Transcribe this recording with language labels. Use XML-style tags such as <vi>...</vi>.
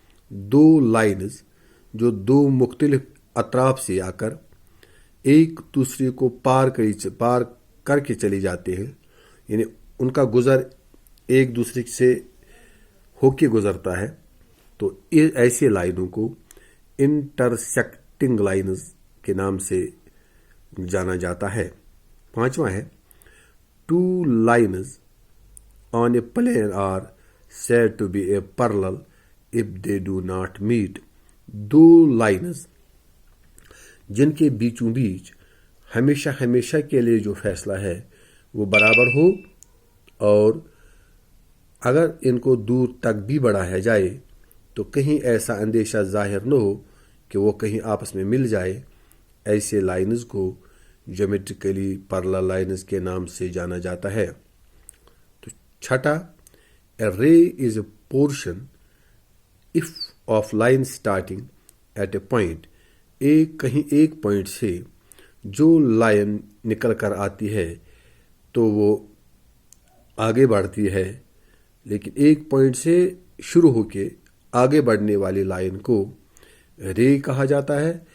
<ur>دو lines جو دو مختلف اطراف سے آ کر ایک دوسرے کو پار کر کے چلی جاتے ہیں، یعنی ان کا گزر ایک دوسرے سے ہو کے گزرتا ہے، تو ایسے لائنوں کو انٹرسیکٹنگ لائنز کے نام سے جانا جاتا ہے. پانچواں ہے</ur> <en>Two lines on a plane are said to be a parallel if they do not meet.</en> <ur>Do lines جن کے بیچوں بیچ ہمیشہ کے لیے جو فاصلہ ہے وہ برابر ہو، اور اگر ان کو دور تک بھی بڑھایا جائے تو کہیں ایسا اندیشہ ظاہر نہ ہو کہ وہ کہیں آپس میں مل جائے، ایسے لائنز کو جیومیٹریکلی پیرالل لائنز کے نام سے جانا جاتا ہے. تو چھٹا</ur> <en>A ray is a portion of line starting at a point.</en> <ur>کہیں ایک پوائنٹ سے جو لائن نکل کر آتی ہے تو وہ آگے بڑھتی ہے، لیکن ایک پوائنٹ سے شروع ہو کے آگے بڑھنے والی لائن کو رے کہا جاتا ہے.</ur>